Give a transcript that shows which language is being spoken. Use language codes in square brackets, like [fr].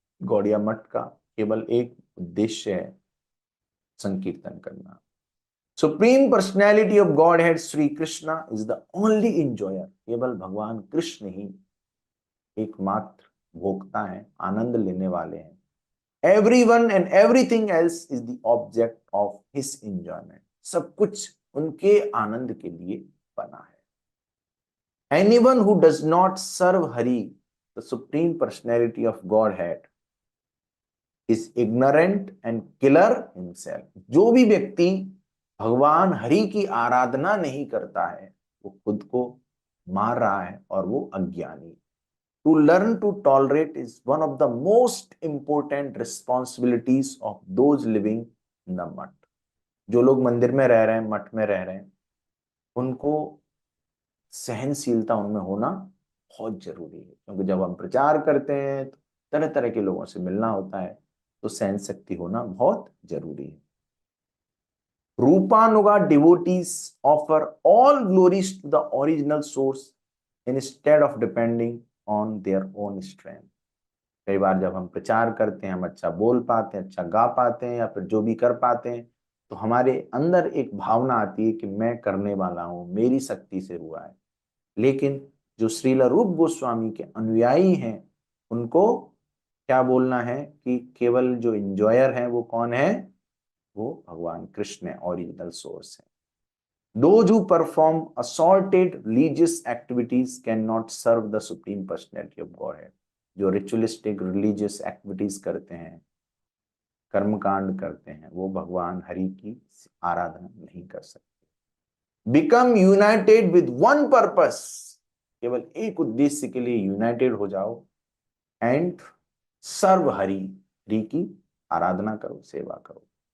[hi] गौड़िया मठ का केवल एक उद्देश्य है, संकीर्तन करना। [en] supreme personality of God head Shri Krishna is the only enjoyer, [hi] केवल भगवान कृष्ण ही एकमात्र भोक्ता है, आनंद लेने वाले हैं। [en] Everyone and everything else is the object of his enjoyment, [hi] सब कुछ उनके आनंद के लिए बना है। [en] Anyone who does not serve Hari, the supreme personality of Godhead, is ignorant and killer himself, [hi] जो भी व्यक्ति भगवान हरि की आराधना नहीं करता है वो खुद को मार रहा है और वो अज्ञानी। [en] To learn to tolerate is one of the most important responsibilities of those living in the math. [hi] जो लोग मंदिर में रह रहे हैं, मठ में रह रहे हैं, उनको सहनशीलता उनमें होना बहुत जरूरी है, क्योंकि जब हम प्रचार करते हैं तो तरह तरह के लोगों से मिलना होता है, तो सहन शक्ति होना बहुत जरूरी है। [en] Rupanuga devotees offer all glories to the original source instead of depending on their own strength। [hi] कई बार जब हम प्रचार करते हैं, हम अच्छा बोल पाते हैं, अच्छा गा पाते हैं, या फिर जो भी कर पाते हैं, तो हमारे अंदर एक भावना आती है कि मैं करने वाला हूं, मेरी शक्ति से हुआ है। लेकिन जो श्रील रूप गोस्वामी के अनुयायी हैं, उनको क्या बोलना है कि केवल जो इंजॉयर है वो कौन है? वो भगवान कृष्ण है, ओरिजिनल सोर्स है। [en] Those who perform assorted religious activities cannot serve the supreme personality of Godhead। [hi] जो रिचुअलिस्टिक रिलीजियस एक्टिविटीज करते हैं, कर्मकांड करते हैं, वो भगवान हरि की आराधना नहीं कर सकते। [en] become united with one purpose, [hi] केवल एक उद्देश्य के लिए यूनाइटेड हो जाओ, [en] and serve Hari, [hi] हरि की आराधना करो, सेवा करो।